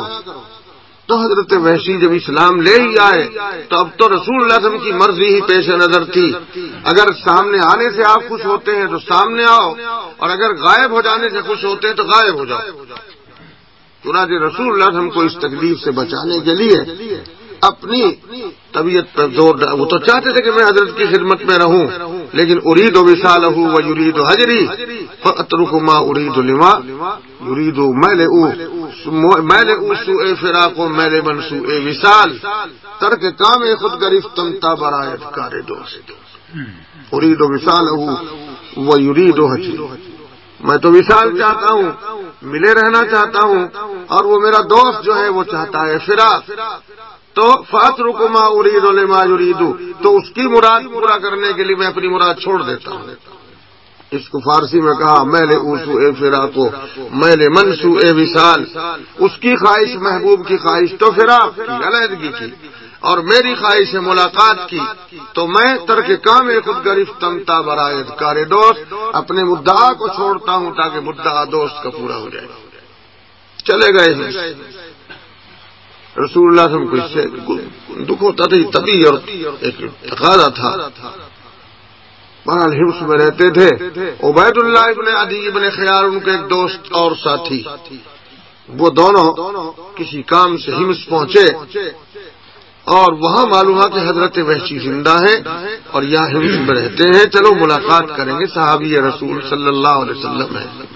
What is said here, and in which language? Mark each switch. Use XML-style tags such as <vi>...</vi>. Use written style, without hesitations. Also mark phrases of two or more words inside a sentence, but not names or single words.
<ur>تو حضرت وحشی جب اسلام لے ہی آئے تو اب تو رسول اللہ</ur> <ar>صلی اللہ علیہ وسلم</ar> <ur>کی مرضی ہی پیش نظر تھی، اگر سامنے آنے سے آپ خوش ہوتے ہیں تو سامنے آؤ، اور اگر غائب ہو جانے سے خوش ہوتے ہیں تو غائب ہو جاؤ۔ چنانچہ رسول اللہ</ur> <ar>صلی اللہ علیہ وسلم</ar> <ur>کو اس تکلیف سے بچانے کے لیے اپنی طبیعت پر زور ڈالا، وہ تو چاہتے تھے کہ میں حضرت کی خدمت میں رہوں، لیکن</ur> <ar>ارید وصالہ و یرید حجری فاترک ما ارید لما یرید</ar> <ur>میل</ur> <fa>او سوء فراق و میل من سوء وصال ترک کام خود گرفتم تا برایت کار دوست</fa> <ar>ارید وصالہ و یرید حجری،</ar> <ur>میں تو وصال چاہتا ہوں، ملے رہنا چاہتا ہوں، اور وہ میرا دوست جو ہے وہ چاہتا ہے فراق، تو</ur> <ar>فاترک ما ارید لما یرید،</ar> <ur>تو اس کی مراد پورا کرنے کے لیے میں اپنی مراد چھوڑ دیتا ہوں۔ اس کو فارسی میں کہا</ur> <fa>میل او سوء فراق و میل من سوء وصال،</fa> <ur>اس کی خواہش محبوب کی خواہش تو فراق کی، علیحدگی کی، اور میری خواہش ہے ملاقات کی، تو میں</ur> <fa>ترک کام خود گرفتم تا برایت کار دوست،</fa> <ur>اپنے مدعا کو چھوڑتا ہوں تاکہ مدعا دوست کا پورا ہو جائے۔ چلے گئے ہیں رسول اللہ</ur> <ar>صلی اللہ علیہ وسلم</ar> <ur>کو اس سے دکھ ہوتا تھا، طبی اور ایک تقاضا تھا، بہرحال حبس میں رہتے تھے۔ عبید اللہ ابن عدی ابن خیار ان کے ایک دوست اور ساتھی، وہ دونوں کسی کام سے حمص پہنچے، اور وہاں معلوم ہوا کہ حضرت وحشی زندہ ہیں اور یہاں حمص میں رہتے ہیں، چلو ملاقات کریں گے، صحابی رسول</ur> <ar>صلی اللہ علیہ وسلم</ar> <ur>ہے۔</ur>